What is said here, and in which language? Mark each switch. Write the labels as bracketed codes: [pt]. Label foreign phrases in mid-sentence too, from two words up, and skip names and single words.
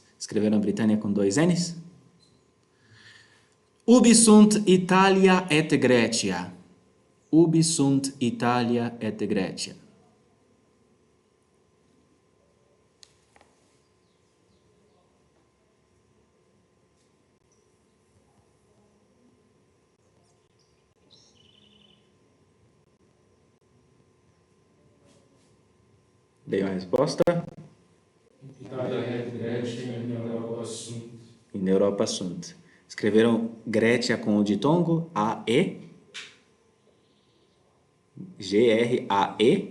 [pt] Escreveram Britânia com 2 N's? [la] Ubi sunt Italia et Grecia? Ubi sunt Italia et Grecia? [pt] Leiam a resposta. [la] Italia et Grecia in Europa sunt. In Europa sunt. [pt] Escreveram Grécia com o ditongo A-E. G-R-A-E.